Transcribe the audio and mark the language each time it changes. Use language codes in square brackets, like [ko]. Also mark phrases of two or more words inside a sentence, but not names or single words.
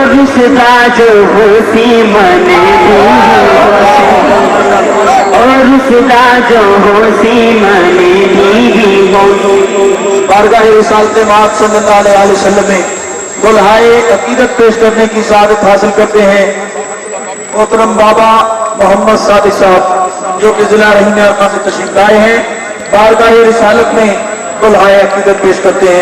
[skr] روسدا جو ہوسی منے اور روسدا جو ہوسی منے بھی [ur] بارگاہ رسالت مآب [ar] صلى الله عليه وسلم [ur] میں دلہائے عقیدت پیش کرنے کی سعادت حاصل کرتے ہیں محترم بابا محمد صادق صاحب جو کہ ضلع رحینا میں تشریف لائے ہیں. بارگاہ رسالت میں دلہائے عقیدت پیش کرتے ہیں.